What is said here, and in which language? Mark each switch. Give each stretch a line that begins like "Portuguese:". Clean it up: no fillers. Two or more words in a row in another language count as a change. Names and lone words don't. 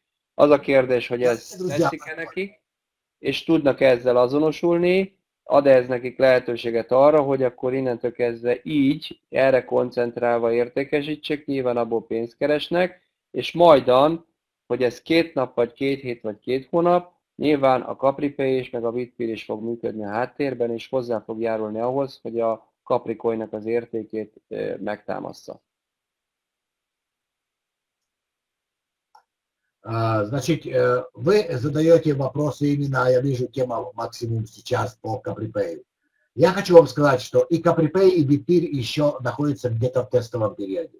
Hungarian: Az a kérdés, hogy ez tetszik-e nekik, és tudnak ezzel azonosulni, ad ez nekik lehetőséget arra, hogy akkor innentől kezdve így, erre koncentrálva értékesítsék, nyilván abból pénzt keresnek, és majdan, hogy ez 2 nap, vagy 2 hét, vagy 2 hónap, nyilván a CapriPay és meg a Bitpeer is fog működni a háttérben, és hozzá fog járulni ahhoz, hogy a CapriCoin-nak az értékét megtámassza.
Russian: Значит, вы задаете вопросы именно, я вижу, тема максимум сейчас по CapriPay. Я хочу вам сказать, что и CapriPay, и Bitpeer еще находятся где-то в тестовом периоде.